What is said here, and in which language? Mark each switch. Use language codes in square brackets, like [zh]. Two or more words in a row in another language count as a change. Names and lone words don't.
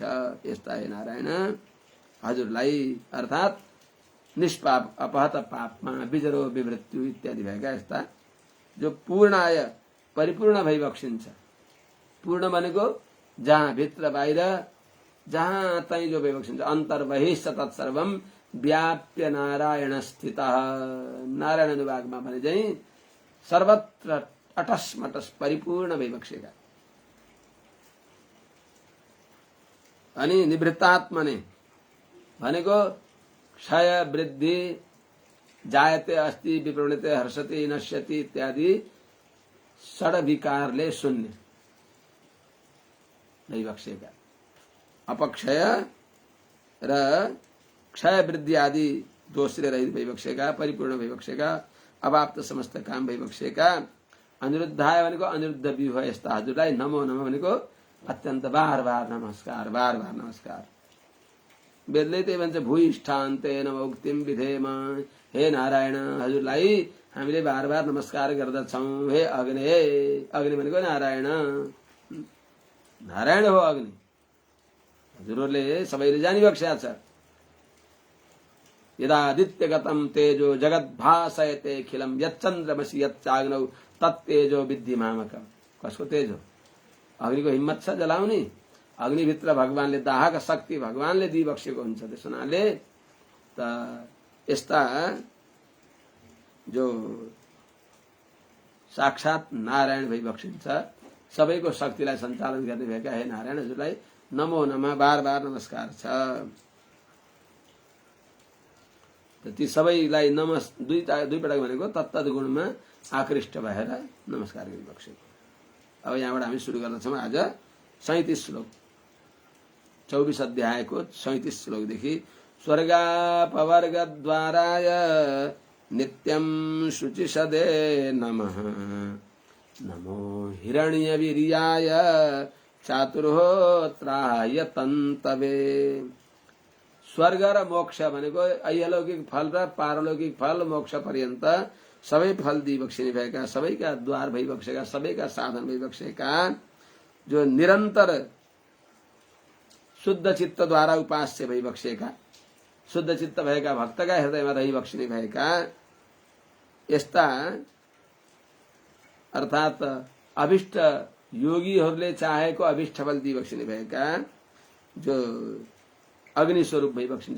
[ne] यस्ता हे नारायण, हजुरलाई अर्थात निष्पाप अपहत पापमा विजरो विवृत्ति इत्यादि भएका यस्ता जो पूर्णाय परिपूर्ण भई बक्सिन्छ। पूर्ण भनेको जहाँ भित्र बाहिर जहाँ तै जो भई बक्सिन्छ, [sa] अन्तर बहिष्ठ तत्सर्वम व्याप्य नारायण स्थितः। [ne] नारायण अनुभागमा भने चाहिँ सर्वत्र अटसमटस परिपूर्ण भई बक्सेका। अनि निवृत्तात्मने भनेको [sa] क्षय वृद्धि जायते अस्ति विप्रवृत्ते हर्षति नश्यति [ne] इत्यादि षड विकारले शून्य भई बक्सेका। अपक्षय र क्षय वृद्धि आदि दोषले रहित भई बक्सेका, परिपूर्ण भई बक्सेका, अवाप्त समस्त काम भई बक्सेका। अनिरुद्धाय भनेको अनिरुद्ध व्यूह यस्ता हजुरलाई [sa] नमो नमः [ne] भनेको अत्यन्त बार बार नमस्कार, बार बार नमस्कार। वेदले त्यही भन्छ [sa] भूयिष्ठान्तेन उक्तिम विधेम। [ne] हे नारायण, हजुरलाई हामीले बार बार नमस्कार गर्दछौँ। हे अग्नि, अग्नि भनेको नारायण, नारायण हो अग्नि। हजुरहरूले सबैले जानिबक्सेका छ। [sa] यदादित्यगतम तेजो जगद्भासयते खिलम यच्चन्द्रमसि यच्चाग्नौ तत्तेजो विद्धि मामकम्। [ne] कसको तेज हो? अग्निको हिम्मत छ जलाउने। अग्निभित्र भगवानले दाहक शक्ति भगवानले दिइबक्सेको हुन्छ। त्यस हुनाले त यस्ता जो साक्षात नारायण भई बक्सिन्छ, सबैको शक्तिलाई सञ्चालन गर्ने भएका हे नारायण, हजुरलाई [sa] नमो नमः [ne] बार बार नमस्कार छ। ती सबैलाई दुई पटक भनेको तत्तद गुणमा आकृष्ट भएर नमस्कार गरिबक्सेको। अब यहाँबाट हामी सुरु गर्दछौँ आज 37 श्लोक, 24 अध्यायको 37 श्लोकदेखि। [sa] स्वर्गापवर्गद्वाराय नित्यं शुचिसदे नमः, नमो हिरण्यवीर्याय चातुर्होत्राय तन्तवे। [ne] स्वर्ग र मोक्ष भनेको ऐहलौकिक फल र पारलौकिक फल मोक्ष पर्यन्त सबै फल दिइबक्सिने भएका, सबैका द्वार भइबक्सेका, सबैका साधन भइबक्सेका, जो निरन्तर शुद्ध चित्तद्वारा उपास्य भइबक्सेका, शुद्ध चित्त भएका भक्तका हृदयमा रहिबक्सिने भएका यस्ता अर्थात अभिष्ट योगीहरूले चाहेको अभिष्ट फल दिइबक्सिने भएका जो अग्नि स्वरूप भइबक्सिन्छ।